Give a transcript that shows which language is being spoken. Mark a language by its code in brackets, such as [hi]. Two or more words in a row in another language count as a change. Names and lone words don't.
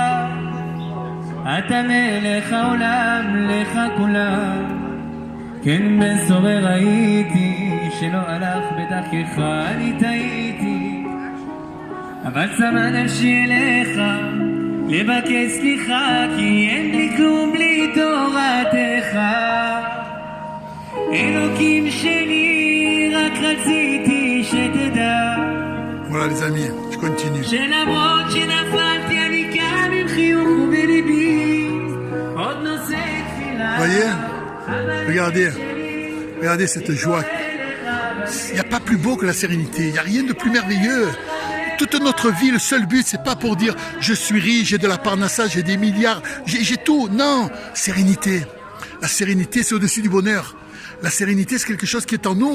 [he] אתה מלך העולם לך כולם כן בן סורר הייתי שלא הלך בדרכך אני טעיתי אבל צמא נפשי אליך לבקש סליחה כי אין לי כלום בלי תורתך אלוקים שלי רק רציתי שתדע [fr] Voilà les amis, je continue. [he] שלמרות שנפלתי אני קם עם חיוך ובליבי עוד נושא תפילה [fr] Voyez, regardez cette joie. Il n'y a pas plus beau que la sérénité, il n'y a rien de plus merveilleux. Toute notre vie, le seul but, c'est pas pour dire je suis riche, j'ai de la parnassa, j'ai des milliards, j'ai tout. Non, sérénité. La sérénité, c'est au-dessus du bonheur. La sérénité, c'est quelque chose qui est en nous.